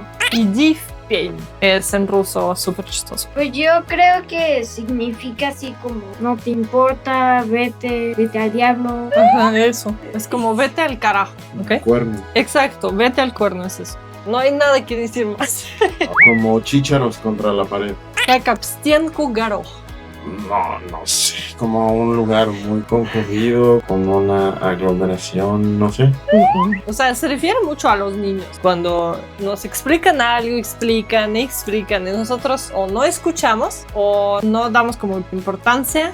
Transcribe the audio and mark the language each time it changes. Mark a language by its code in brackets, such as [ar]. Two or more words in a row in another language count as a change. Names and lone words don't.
[es] Y дивпень es en ruso súper chistoso. Pues yo creo que significa así como no te importa, vete al diablo. Ajá, eso. Es como vete al carajo, ¿ok? Cuerno. Exacto, vete al cuerno es eso. No hay nada que decir más. Como chícharos contra la pared. [ru] Как стенку горох. [es] No sé. Como un lugar muy concurrido, con una aglomeración, no sé. O sea, se refiere mucho a los niños. Cuando nos explican algo, explican, y nosotros o no escuchamos o no damos como importancia.